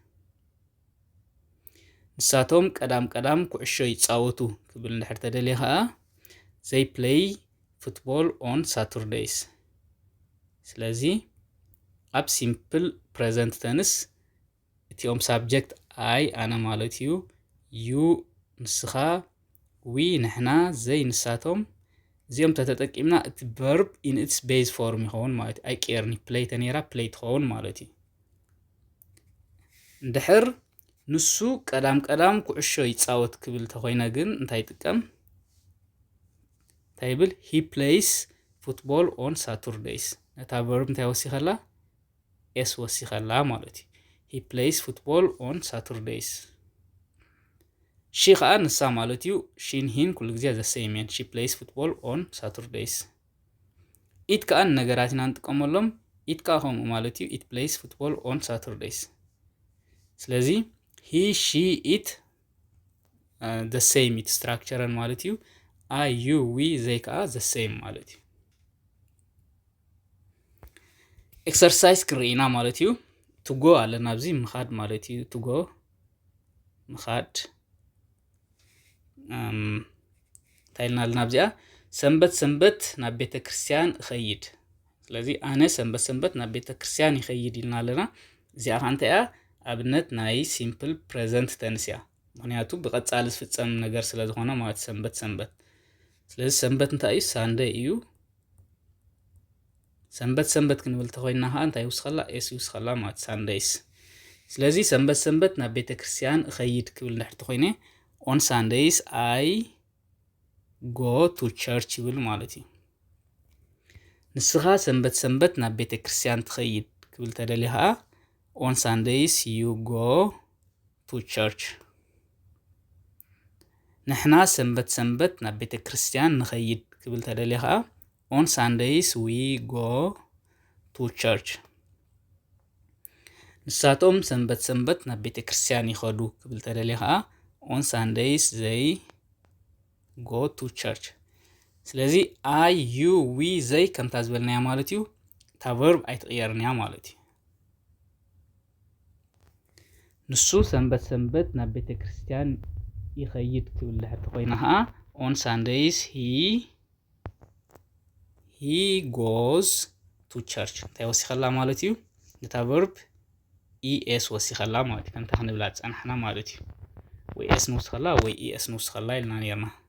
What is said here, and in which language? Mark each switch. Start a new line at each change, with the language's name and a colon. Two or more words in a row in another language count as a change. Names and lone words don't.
Tigrinya: ንሳቶም ቀዳም ኩዕሾ ይፃወቱ ክብል እንድሕር ተደሊኻ
English: they play football on Saturdays
Tigrinya: ስለዚ ኣብ
English: simple present tense
Tigrinya: እቲኦም
English: subject I
Tigrinya: ኣነ ማለት እዩ you ንስኻ we ንሕና ዘይ ንሳቶም እዚኦም ተጠቂምና እቲ
English: verb in its base form
Tigrinya: ይኸውን ማለት እዩ ኣይቅየርኒ play ተነይራ play ትኸውን ማለት እዩ እንድሕር ንሱ ቀዳም ኩዕሾ ይፃወት ክብል ተኾይነ ግን እንታይ ይጥቀም እንታይ ይብል
English: he plays football on Saturdays
Tigrinya: ነታ verb እንታይ ወሲኸላ s ወሲኸላ ማለት እዩ
English: he plays football on Saturdays
Tigrinya: she ከዓ ንሳ ማለት እዩ sheን ሂን ኩሉ ግዜ
English: the same
Tigrinya: እየን
English: she plays football on Saturdays
Tigrinya: it ከዓ ነገራት ኢና ንጥቀመሎም it ከዓ ከምኡ ማለት እዩ
English: it plays football on Saturdays
Tigrinya: ስለዚ
English: he she it the same it structure
Tigrinya: ማለት እዩ
English: I you we they
Tigrinya: ከዓ
English: the same
Tigrinya: ማለት እዩ exercise ክርኢና ማለት እዩ
English: to go
Tigrinya: ኣለና ኣብዚ ምኻድ ማለት እዩ
English: to go
Tigrinya: ምኻድ እንታይ ኢልና ኣለና ኣብዚኣ ሰንበት ናብ ቤተ ክርስቲያን እኸይድ ስለዚ ኣነ ሰንበት ናብ ቤተ ክርስቲያን ይኸይድ ኢልና ኣለና እዚኣ ከዓ እንታይ እያ ኣብነት ናይ
English: simple present tense
Tigrinya: እያ ምክንያቱ ብቐጻሊ ዝፍጸም ነገር ስለ ዝኾነ ማለት ሰንበት ስለዚ ሰንበት እንታይ እዩ ሳንዴይ እዩ ሰንበት ክንብል ተኾይና ኸ እንታይ ይውስኸላ ኤስ ይውስኸላ ማለት ሳንዴይስ ስለዚ ሰንበት ናብ ቤተ ክርስቲያን እኸይድ ክብል ንድሕር ተኾይነ
English: on Sundays I go to church
Tigrinya: ይብል ማለት እዩ ንስኻ ሰንበት ናብ ቤተ ክርስቲያን ትኸይድ ክብል ተደሊኻ
English: on Sundays you go to church
Tigrinya: ንሕና ሰንበት ናብ ቤተ ክርስቲያን ንኸይድ ክብል ተደሊኻ
English: on Sundays we go to church
Tigrinya: ንሳቶም ሰንበት ናብ ቤተ ክርስቲያን ይኸዱ ክብል ተደሊኻ
English: on Sundays they go to church
Tigrinya: ስለዚ
English: I you we they
Tigrinya: ከምታ ዝበልናያ ማለት እዩ ታ verb ኣይትቕየርንያ ማለት እዩ ንሱ ሰንበት ናብ ቤተ ክርስቲያን ይኸይድ ክብል ድሕር ተኾይና ኸ
English: on Sundays he goes to church
Tigrinya: እንታይ ወሲኸላ ማለት እዩ ነታ verb es ወሲኸላ ማለት እዩ ከምታ ክንብላ ፀናሕና ማለት እዩ ወይ es ንውስኸላ ወይ es ንውስኸላ ኢልና ነርና